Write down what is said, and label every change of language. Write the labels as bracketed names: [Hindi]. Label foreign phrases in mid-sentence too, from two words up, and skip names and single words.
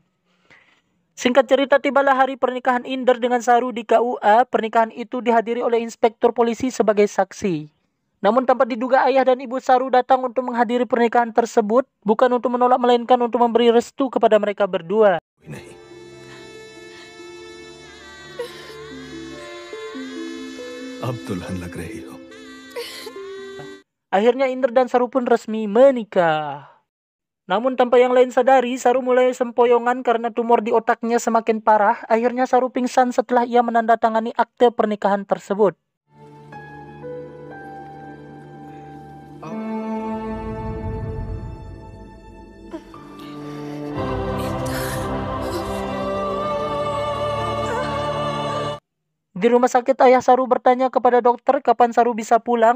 [Indonesian] Singkat cerita, tibalah hari pernikahan Inder dengan Saru di KUA. Pernikahan itu dihadiri oleh inspektur polisi sebagai saksi. Namun tanpa diduga ayah dan ibu Saru datang untuk menghadiri pernikahan tersebut, bukan untuk menolak melainkan untuk memberi restu kepada mereka berdua. [Hindi] नहीं अब दुल्हन लग रही हो। [Indonesian] Akhirnya Inder dan Saru pun resmi menikah. Namun tanpa yang lain sadari, Saru mulai sempoyongan karena tumor di otaknya semakin parah. Akhirnya Saru pingsan setelah ia menandatangani akte pernikahan tersebut. Di rumah sakit, ayah Saru bertanya kepada dokter kapan Saru bisa pulang.